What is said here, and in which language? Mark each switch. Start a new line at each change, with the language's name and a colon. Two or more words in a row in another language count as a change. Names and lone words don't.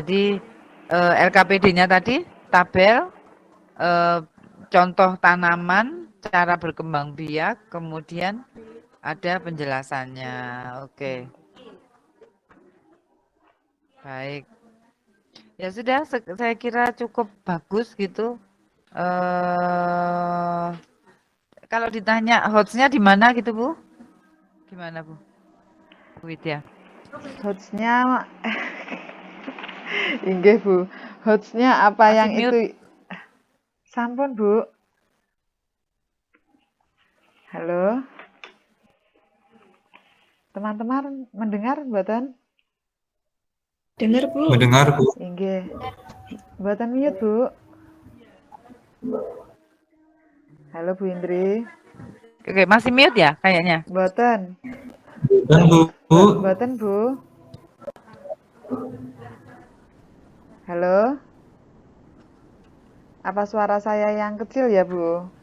Indonesian: Jadi LKPD-nya tadi tabel contoh tanaman, cara berkembang biak, kemudian ada penjelasannya. Oke. Baik. Ya sudah, saya kira cukup bagus gitu. Kalau ditanya hotsnya di mana gitu Bu? Gimana Bu? Bu Widya. Hotsnya inggih Bu. Hotsnya apa masih yang mute. itu? Sampun Bu. Halo. Teman-teman mendengar mboten? Dengar Bu. Mendengar Bu.
Javanese: Inggih. Mboten
Indonesian: mute Bu. Halo Bu Indri. Oke, masih mute ya kayaknya?
Javanese: Mboten.
Indonesian: Dan Bu.
Javanese: Mboten Bu. Halo.
Indonesian: Apa suara saya yang kecil ya Bu?